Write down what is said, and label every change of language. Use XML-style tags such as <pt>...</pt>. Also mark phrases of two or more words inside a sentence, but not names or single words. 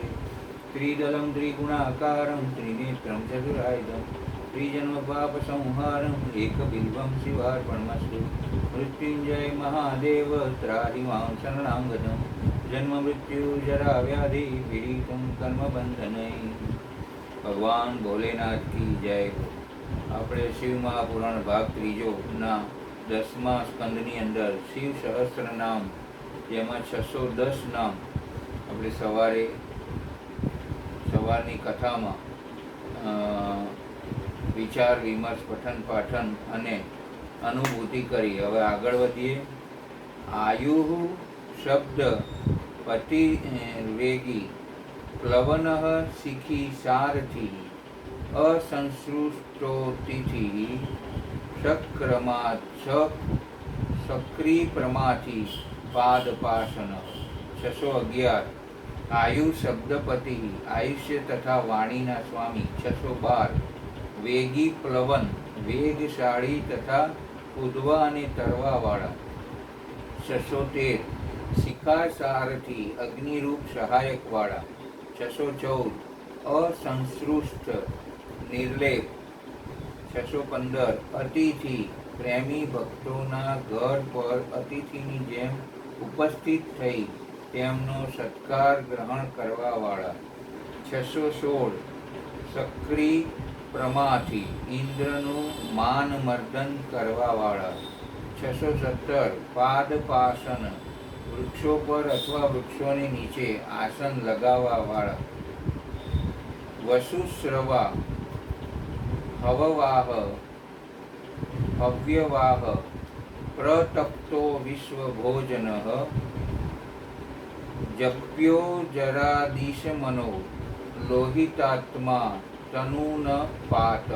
<sa>त्रिदलं त्रिगुणाकारं त्रिनेत्रं चतुरायुधं त्रिजन्मपापसंहारम् एकबिल्वं शिवार्पणमस्तु। मृत्युंजय महादेव त्राहि मां शरणं गतं जन्म मृत्यु जरा व्याधि पीडितं कर्मबंधनै। भगवान भोलेनाथ की जय।</sa> <gu>આપણે શિવ મહાપુરાણ ભાગ ત્રીજો ના 10મા સ્કંદની અંદર શિવ સહસ્ત્ર નામ જેમાં 610 નામ આપણે સવારની કથામાં વિચાર વિમર્શ પઠન પાઠન અને અનુભૂતિ કરી। હવે આગળ વધીએ।</gu> <sa>આયુઃ શબ્દ પતિ વેગી પ્લવનઃ શિખી સારથી असंसृष्टोतिथि सक्री प्रमाथि पादपासन।</sa> <gu>611 આયુ શબ્દપતિ આયુષ્ય તથા વાણીના સ્વામી। 612 વેગી પ્લવન વેગશાળી તથા કૂદવા અને તરવાવાળા। 613 શિખા સારથી અગ્નિરૂપ સહાયકવાળા। 614 અસંસૃષ્ટ નિર્લેપ। 615 અતિથિ પ્રેમી ભક્તોના ઘર પર અતિથિની જેમ ઉપસ્થિત થઈ તેમનો સત્કાર ગ્રહણ કરવાવાળા। 616 સક્રી પ્રમાથી ઇન્દ્રનું માન મર્દન કરવાવાળા। 617 પાદપાસન વૃક્ષો પર અથવા વૃક્ષોની નીચે આસન લગાવવાવાળા।</gu> <sa>वसुश्रवा हववाह हव्यवाह प्रतप्तो विश्वभोजनः जप्यो जरादिशमनो लोहितात्मा तनून पातः।</sa>